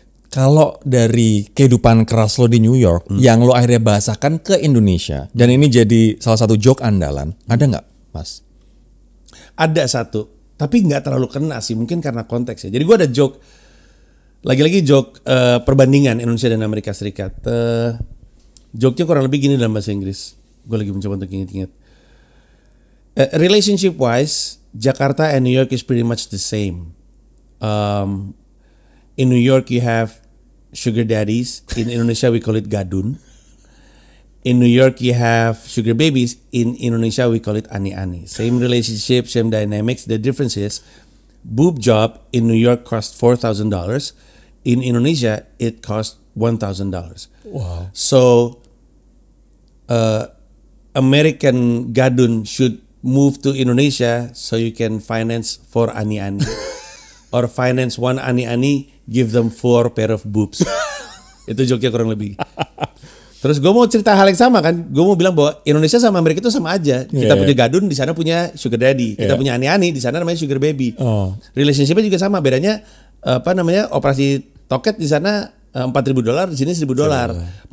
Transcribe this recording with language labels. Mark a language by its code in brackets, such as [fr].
[id] Kalau dari kehidupan keras lo di New York, yang lo akhirnya bahasakan ke Indonesia, dan ini jadi salah satu joke andalan, ada nggak, Mas? Ada satu, tapi nggak terlalu kena sih, mungkin karena konteks ya. Jadi gue ada joke, lagi-lagi joke perbandingan Indonesia dan Amerika Serikat. Joke-nya kurang lebih gini dalam bahasa Inggris. Gue lagi mencoba untuk inget-inget. [en] Relationship wise, Jakarta and New York is pretty much the same. In New York you have sugar daddies. In Indonesia we call it gadun. In New York you have sugar babies. In Indonesia we call it ani-ani. Same relationship, same dynamics. The difference is boob job in New York cost $4,000. In Indonesia it cost $1,000. Wow. So American gadun should move to Indonesia so you can finance 4 ani-ani. Or finance 1 ani-ani, give them 4 pair of boobs. [id] Itu joke-nya kurang lebih. Terus gue mau cerita hal yang sama kan. Gue mau bilang bahwa Indonesia sama Amerika itu sama aja. Kita punya gadun, di sana punya sugar daddy. Kita punya ani-ani, di sana namanya sugar baby. Relationship-nya juga sama. Bedanya operasi toket di sana $4,000, di sini $1,000.